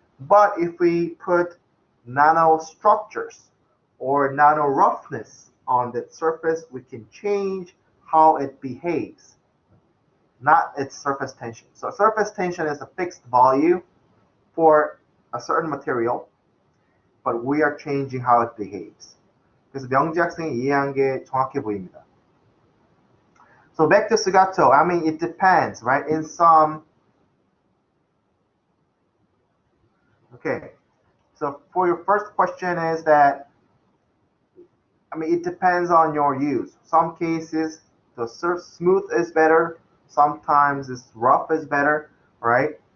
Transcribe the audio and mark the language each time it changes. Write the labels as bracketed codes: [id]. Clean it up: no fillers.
[en] But if we put nanostructures or nano roughness on that surface, we can change how it behaves, not its surface tension. So surface tension is a fixed value for a certain material, but we are changing how it behaves. [ko] 그래서 명지 학생이 이해한 게 정확해 보입니다. [en] So back to Sugato, I mean, it depends, right? In some, okay. So for your first question is that, I mean, it depends on your use. Some cases, the smooth is better. Sometimes it's rough is better, right?